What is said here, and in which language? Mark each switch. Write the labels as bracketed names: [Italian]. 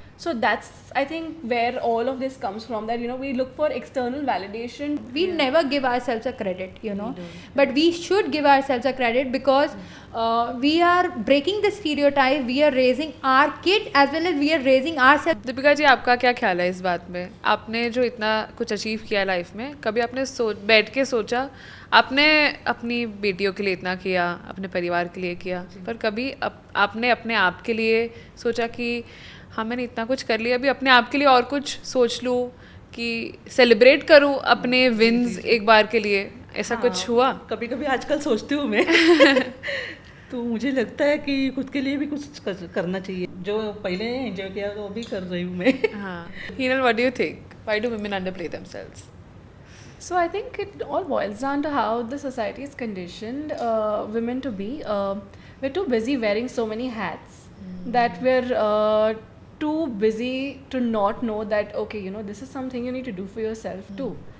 [English] So that's, I think, where all of this comes from, that, you know, we look for external validation. We never give ourselves a credit, you know, but we should give ourselves a credit, because we are breaking the stereotype. We are raising our kid as well as we are raising ourselves. [Hindi] Deepika ji, आपका क्या ख्याल है इस बात में? आपने जो इतना कुछ अचीव किया लाइफ में, कभी आपने बैठ के सोचा, आपने अपनी बेटियों के लिए इतना किया, अपने परिवार के लिए किया, पर कभी आपने अपने आप के लिए सोचा कि हाँ मैंने इतना कुछ कर लिया, अभी अपने आप के लिए और कुछ सोच लूँ, कि सेलिब्रेट करूँ अपने विन्स एक बार के लिए, ऐसा कुछ हुआ? कभी कभी आजकल सोचती हूँ मैं तो मुझे लगता है कि खुद के लिए भी कुछ करना चाहिए, जो पहले एंजॉय किया वो भी कर रही हूँ मैं. हाँ. [English] Heenal, what do you think? Why do women underplay themselves? So I think it all boils down to how the society is conditioned women to be. We're too busy wearing so many hats that we're too busy to not know that, okay, you know, this is something you need to do for yourself too.